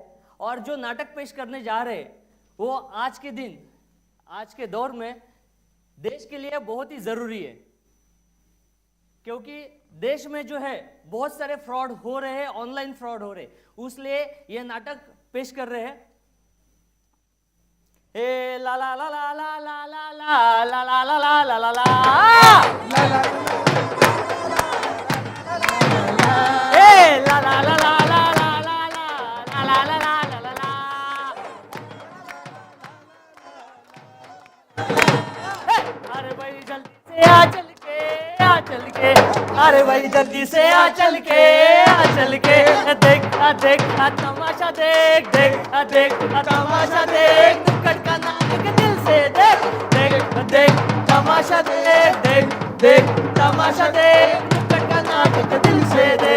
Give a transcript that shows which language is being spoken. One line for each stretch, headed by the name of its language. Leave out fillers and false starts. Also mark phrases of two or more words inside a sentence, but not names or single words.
Hindi: और जो नाटक पेश करने जा रहे हैं वो आज के दिन, आज के दौर में देश के लिए बहुत ही जरूरी है, क्योंकि देश में जो है बहुत सारे फ्रॉड हो रहे हैं,
English: online fraud
Hindi: हो रहे हैं, इसलिए ये नाटक पेश कर रहे हैं। ए ला ला ला ला ला ला ला ला ला ला ला ला ला ला ला ए ला ला ला ला ला ला ला ला ला ला ला ला। अरे भाई जल्दी से आ चल के, आ चल के, अरे भाई जल्दी से आ चल के, आ चल के, देख देख तमाशा देख, देख देख तमाशा देख, नुक्कड़ का नाटक दिल से देख, देख देख तमाशा देख, देख देख तमाशा देख, नुक्कड़ का नाटक दिल से देख।